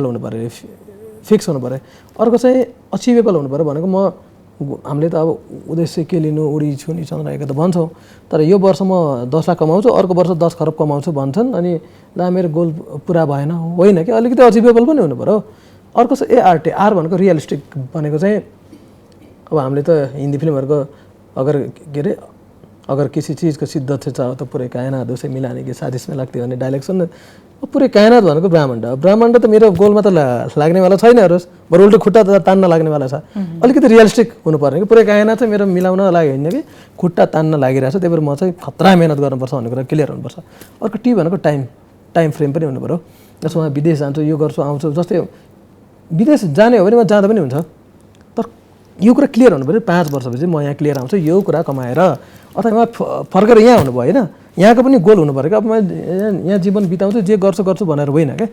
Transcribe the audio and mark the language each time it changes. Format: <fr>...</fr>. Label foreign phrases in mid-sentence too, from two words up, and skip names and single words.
<ne>हुनु पऱ्यो फिक्स हुनु पऱ्यो अर्को चाहिँ अचिभेबल हुनु पऱ्यो भनेको हामीले त अब उद्देश्य के लिनु उडी छुनी चन्द्राएको त भन्छौँ तर यो वर्ष म 10 लाख कमाउँछु अर्को वर्ष 10 खरब कमाउँछु भन्छन् अनि ला मेरो गोल पुरा भएन होइन कि अलिकति अचिभेबल पनि हुनु पऱ्यो अर्को छ ART आर भनेको रियलिस्टिक भनेको चाहिँ अब हामीले त हिन्दी फिल्महरूको अगर के अरे</ne> <hi>अगर किसी चीज़ को शिद्दत से चाहो तो पूरे कायनात उसे मिलाने की साजिश में</hi> <ne>लाग्थ्यो भन्ने डायलग सुन्नु पुरै कायनात भनेको ब्रह्माण्ड हो। ब्रह्माण्ड त मेरो गोलमा त लाग्नेवाला छैन हेरोस्, बरु उल्टो खुट्टा त तान्न लाग्नेवाला छ। अलिकति रियलिस्टिक हुनुपर्ने कि पुरै कायनात चाहिँ मेरो मिलाउन लाग्यो होइन कि खुट्टा तान्न लागिरहेछ, त्यही भएर म चाहिँ खतरा मेहनत गर्नुपर्छ भन्ने कुरा क्लियर हुनुपर्छ। अर्को टी भनेको</ne> <en>time frame</en> <ne>पनि हुनु पऱ्यो। जसमा विदेश जान्छु, यो गर्छु, आउँछु, जस्तै विदेश जाने हो भने म जाँदा पनि हुन्छ, तर यो कुरा क्लियर हुनु पऱ्यो 5 वर्षपछि म यहाँ क्लियर आउँछु यो कुरा कमाएर, अथवा म फर्केर यहाँ हुनुभयो होइन, यहाँको पनि गोल हुनु पऱ्यो कि अब म यहाँ जीवन बिताउँछु जे गर्छु भनेर होइन क्या।</ne>